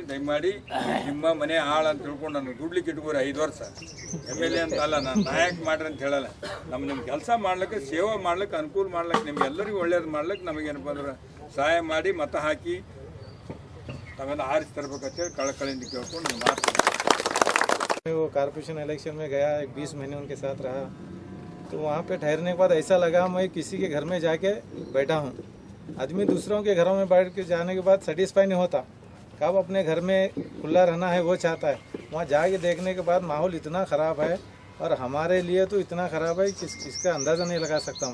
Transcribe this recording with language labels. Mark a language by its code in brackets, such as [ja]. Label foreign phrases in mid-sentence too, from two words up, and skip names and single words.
[kn] ದಯಮಾಡಿ ನಿಮ್ಮ ಮನೆ ಹಾಳು ಅಂತ ತಿಳ್ಕೊಂಡು ನಾನು ದುಡ್ಲಿಕ್ಕೆ ಇಟ್ಕೋರಿ 5 ವರ್ಷ MLA ಅಂತ ಅಲ್ಲ, ನಾನು ನಾಯಕ ಮಾಡ್ರಿ ಅಂತ ಹೇಳಲ್ಲ. ನಿಮ್ಮ ಕೆಲಸ ಮಾಡ್ಲಿಕ್ಕೆ, ಸೇವೆ ಮಾಡ್ಲಿಕ್ಕೆ, ಅನುಕೂಲ ಮಾಡ್ಲಿಕ್ಕೆ, ನಿಮ್ಗೆಲ್ಲರಿಗೂ ಒಳ್ಳೇದು ಮಾಡ್ಲಿಕ್ಕೆ ನಮಗೇನಪ್ಪ ಅಂದ್ರೆ ಸಹಾಯ ಮಾಡಿ ಮತ ಹಾಕಿ ತಾವೆಲ್ಲ ಆರಿಸಿ ತರಬೇಕಂತೇಳಿ ಕಳಕಳಿಯಿಂದ ಕೇಳ್ಕೊಂಡು ನೀವು ಮಾಡ್ತೀನಿ. [hi] वो कॉर्पोरेशन इलेक्शन में गया, 20 महीने उनके साथ रहा, तो वहाँ पे ठहरने के बाद ऐसा लगा मैं किसी के घर में जाके बैठा हूँ। आदमी दूसरों के घरों में बैठ के जाने के बाद सेटिस्फाई नहीं होता, कब अपने घर में खुला रहना है वो चाहता है। वहाँ जाके देखने के बाद माहौल इतना ख़राब है और हमारे लिए तो इतना ख़राब है कि इसका अंदाज़ा नहीं लगा सकता।